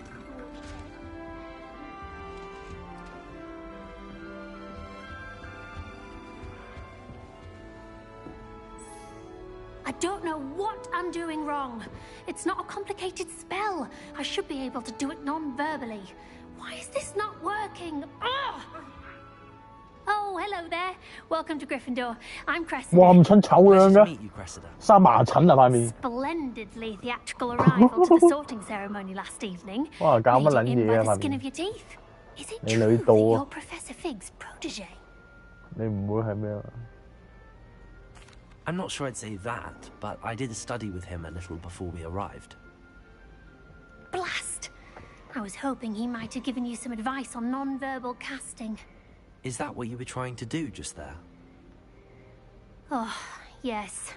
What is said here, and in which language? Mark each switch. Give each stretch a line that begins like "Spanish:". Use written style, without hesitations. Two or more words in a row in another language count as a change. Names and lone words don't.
English: I don't know what I'm doing wrong. It's not a complicated spell. I should be able to do it non-verbally. Why is this not working? Ugh! Oh, hello there. Welcome to Gryffindor. I'm Cressida.
Cantonese: 哇，咁蠢醜樣嘅，生麻疹啊塊面。
English: Splendidly theatrical arrival to the sorting ceremony last evening.
Cantonese: 哇，搞乜撚嘢啊
English: By the
Cantonese: 塊
English: skin
Cantonese: 面
English: of your teeth. Is it
Cantonese: 你
English: true
Cantonese: 女
English: that
Cantonese: 到
English: you're
Cantonese: 啊？
English: Professor Fig's protege?
Cantonese: 你唔會係咩啊？
English: I'm not sure I'd say that, but I did study with him a little before we arrived. Blast! I was hoping he might have given you some advice on non-verbal casting. Is that what you were trying to do just there? Oh, yes.